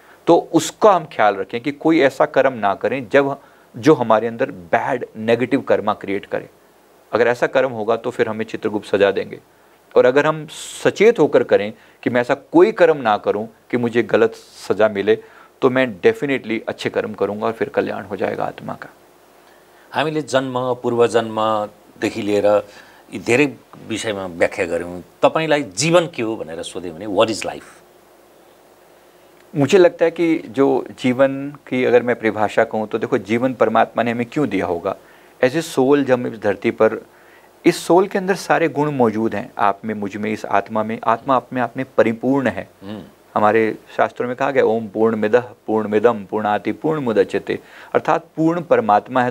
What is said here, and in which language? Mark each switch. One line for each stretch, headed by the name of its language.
Hindi: तो उसका हम ख्याल रखें कि कोई ऐसा कर्म ना करें जो हमारे अंदर बैड नेगेटिव कर्मा क्रिएट करे। अगर ऐसा कर्म होगा तो फिर हमें चित्रगुप्त सजा देंगे। और अगर हम सचेत होकर करें कि मैं ऐसा कोई कर्म ना करूं कि मुझे गलत सजा मिले, तो मैं डेफिनेटली अच्छे कर्म करूंगा और फिर कल्याण हो जाएगा आत्मा का।
Nepali: हामीले जन्म पूर्वजन्मदेखि लिएर यी धेरै विषयमा व्याख्या गऱ्यौँ। तपाईलाई जीवन के हो भनेर सोधे भने
English: What is life?
Hindi: मुझे लगता है कि जो जीवन की अगर मैं परिभाषा कहूँ तो देखो, जीवन परमात्मा ने हमें क्यों दिया होगा?
English: as a soul
Hindi: जब हम इस धरती पर, इस सोल के अंदर सारे गुण मौजूद हैं, आप में, मुझ में, इस आत्मा में। आत्मा अपने आप में परिपूर्ण है। हमारे शास्त्रों में कहा गया
Sanskrit: ओम पूर्णमिदः पूर्णमिदं पूर्णाति पूर्णमुदच्यते,
Hindi: अर्थात पूर्ण परमात्मा है।